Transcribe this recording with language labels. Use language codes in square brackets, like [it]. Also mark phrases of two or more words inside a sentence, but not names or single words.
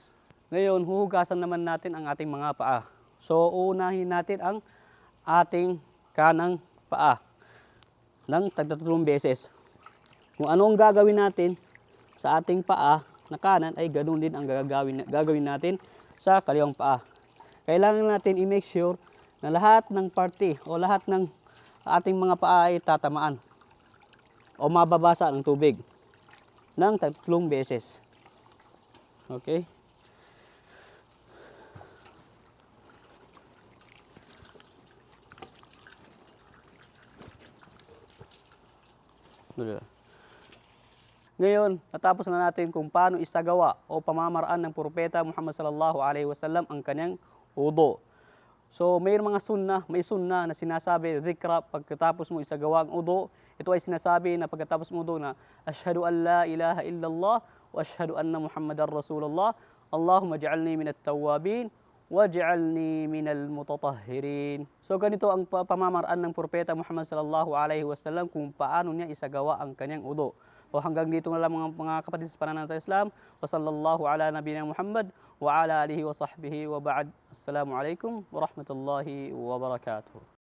[tl] Ngayon, huhugasan naman natin ang ating mga paa. So, uunahin natin ang ating kanang paa ng 3 beses. Kung ano ang gagawin natin sa ating paa na kanan ay ganoon din ang gagawin natin sa kaliwang paa. Kailangan natin i- [en] make sure [tl] na lahat ng parte o lahat ng ating mga paa ay tatamaan o mababasa ng tubig ng 3 beses. Okay? Ngayon, natapos na natin kung paano isagawa o pamamaraan ng Propeta Muhammad [ar] صلى الله عليه وسلم [tl] ang kanyang wudu. So, may sunnah na sinasabi, dhikra, pagkatapos mo isagawa ang wudu. Ito ay sinasabi na pagkatapos mo wudu na, [ar] أشهد أن لا إله إلا الله وأشهد أن محمدا رسول الله. اللهم اجعلني من التوابين واجعلني من المتطهرين. [tl] So ganito ang pamamaraan ng Propeta Muhammad [ar] صلى الله عليه وسلم [tl] kung paano niya isagawa ang kanyang wudu. O hanggang dito na lang mga kapatid sa pananampalatayang Islam. [ar] وصلى الله على نبينا محمد وعلى آله وصحبه وبعد. السلام عليكم ورحمة الله وبركاته.